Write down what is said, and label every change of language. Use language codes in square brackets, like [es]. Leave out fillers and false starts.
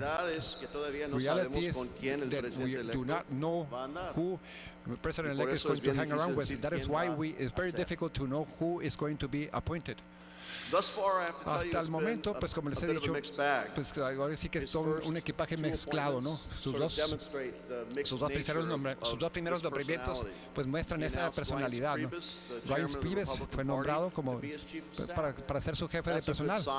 [es] La realidad es que todavía no sabemos con quién el presidente electo va a andar. [en] Who the president-elect is going to hang around with. That is why it's very difficult to know who is going to be appointed. [es] Hasta el momento, pues como les he dicho, pues ahora sí que es un equipaje mezclado, ¿no? Sus dos primeros nombramientos pues muestran esa personalidad, ¿no? Reince Priebus fue nombrado como para ser su jefe de personal.